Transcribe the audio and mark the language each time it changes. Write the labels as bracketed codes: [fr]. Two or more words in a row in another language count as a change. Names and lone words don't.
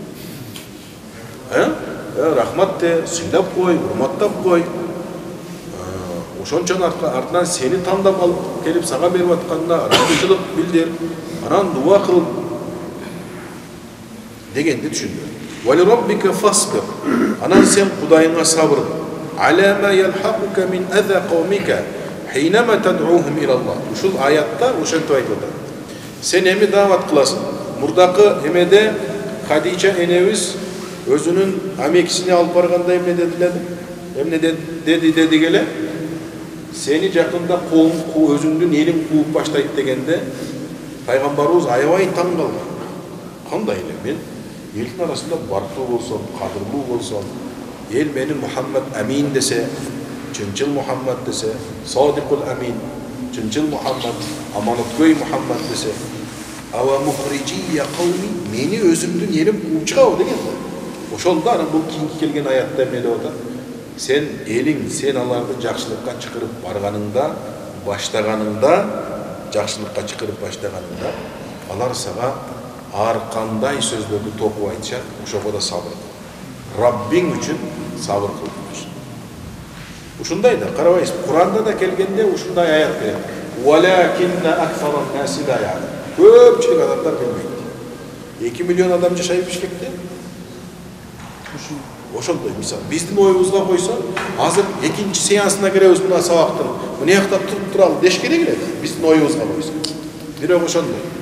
[ky] Рахмат де, сыйлап кой, урматтап кой. Ошончон артынан сени тандап алып келип сага берип атканына ыраазычылык билдир, анан дуа кыл дегенди түшүндүр. [ar] ولربك فاصبر. [ky] Анан сен Кудайыңа сабыр кыл. [ar] على ما يلحقك من أذى قومك حينما تدعوهم إلى الله. [ky] Ушул аятта ошентип айтып атат. Сен эми даават кыласың. Мурдакы эмеде Хадича энебиз өзүнүн амекисине алып барганда эмне дедилер? Эмне деди келе? Сени жакында өзүңдүн элиң кууп баштайт дегенде пайгамбарыбыз аябай таң калган. Кандай эле мен элдин арасында барктуу болсом, кадырлуу болсом, эл мени Мухаммад Амин десе, чынчыл Мухаммад десе, Садикул Амин, чынчыл Мухаммад, аманаткөй Мухаммад десе, [ar] أومخرجي قومي, [ky] мени өзүмдүн элим кууп чыгабы деген. Ошолда анан бул кийинки келген аятта эмне деп атат? Sen elin, sen аларды жакшылыкка чакырып барганыңда, баштаганыңда, жакшылыкка чакырып баштаганыңда, алар сага ар кандай сөздөрдү токуп айтышат, ошого да сабыр кыл. Раббиң үчүн сабыр кыл. Ушундай да карабайсыз, Куранда да келгенде ушундай аят келет. [ar] ولكن أكثر الناس لا يعلمون. [ky] Көпчүлүк адамдар билбейт. 2 миллион адам жашайт Бишкекте. Ошондой мисал, биздин оюбузга койсо, азыр экинчи сеансына киребиз мына сабактын. Мына жакта туруп туралы деш керек эле, биздин оюбузга койсо. Бирок ошондой.